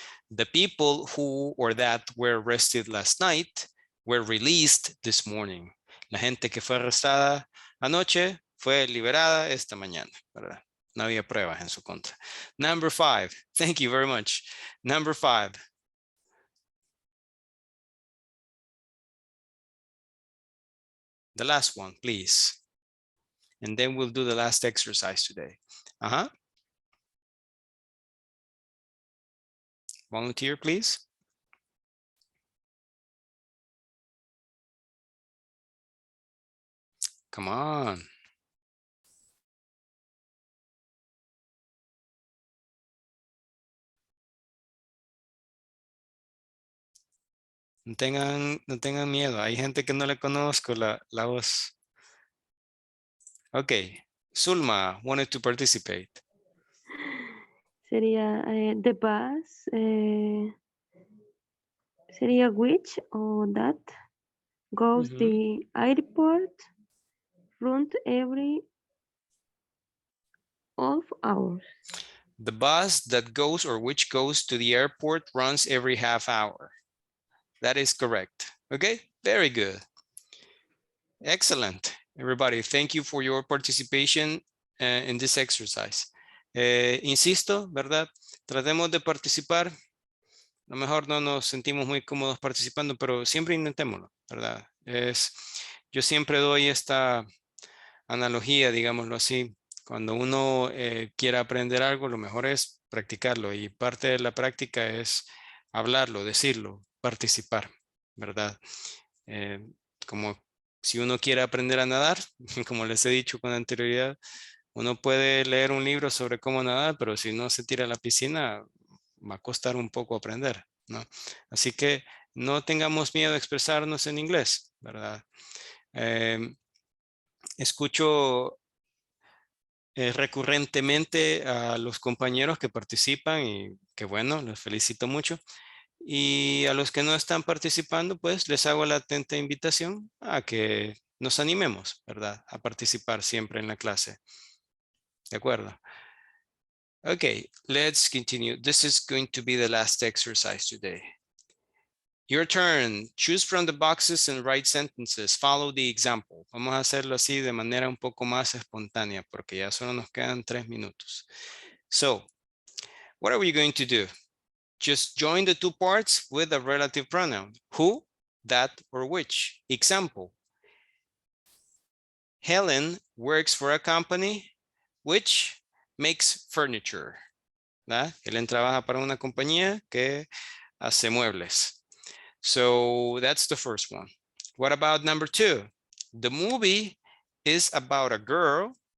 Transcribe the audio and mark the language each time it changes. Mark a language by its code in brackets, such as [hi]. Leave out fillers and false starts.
[en] The people who or that were arrested last night were released this morning. [es] La gente que fue arrestada anoche fue liberada esta mañana, ¿verdad? No había pruebas en su contra. [en] Number 5. Thank you very much. Number 5. The last one, please. And then we'll do the last exercise today. Volunteer, please. Come on. [es] No tengan miedo. Hay gente que no le conozco la voz. [en] Okay. Zulma wanted to participate. Sería the bus. Sería which or that goes the airport run every half hour. The bus that goes or which goes to the airport runs every half hour. That is correct. Okay, very good. Excellent. Everybody, thank you for your participation in this exercise. [es] Insisto, ¿verdad? Tratemos de participar. A lo mejor no nos sentimos muy cómodos participando, pero siempre intentémoslo, ¿verdad? Yo siempre doy esta analogía, digámoslo así. Cuando uno quiera aprender algo, lo mejor es practicarlo. Y parte de la práctica es hablarlo, decirlo, participar, ¿verdad? Como si uno quiere aprender a nadar, como les he dicho con anterioridad, uno puede leer un libro sobre cómo nadar, pero si no se tira a la piscina, va a costar un poco aprender, ¿no? Así que no tengamos miedo de expresarnos en inglés, ¿verdad? Escucho recurrentemente a los compañeros que participan y que bueno, los felicito mucho. Y a los que no están participando, pues les hago la atenta invitación a que nos animemos, ¿verdad? A participar siempre en la clase. ¿De acuerdo? [en] Okay, let's continue. This is going to be the last exercise today. Your turn. Choose from the boxes and write sentences. Follow the example. [es] Vamos a hacerlo así de manera un poco más espontánea porque ya solo nos quedan 3 minutos. [en] So, what are we going to do? Just join the two parts with a relative pronoun. Who, that, or which. Example. Helen works for a company which makes furniture. [es] ¿Verdad? Helen trabaja para una compañía que hace muebles. [en] So that's the first one. What about number 2? The movie is about a girl.